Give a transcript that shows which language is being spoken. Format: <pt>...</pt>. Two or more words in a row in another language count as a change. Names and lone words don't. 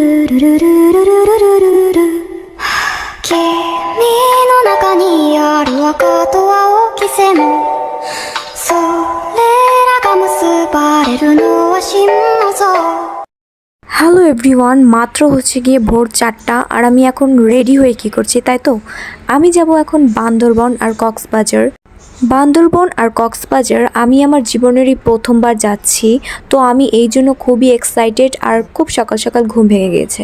<ja>ルルルルルルルルル君の中にある赤と青き線それらが結ばれるのは心の像</ja> <en>hello everyone,</en> <bn>মাত্র হচ্ছে গিয়ে ভোর 4টা আর আমি এখন রেডি হয়ে কি করছি তাই তো আমি যাব এখন বান্দরবন আর কক্সবাজার আমি আমার জীবনেরই প্রথমবার যাচ্ছি। তো আমি এই জন্য খুবই এক্সাইটেড আর খুব সকাল সকাল ঘুম ভেঙে গিয়েছে।</bn>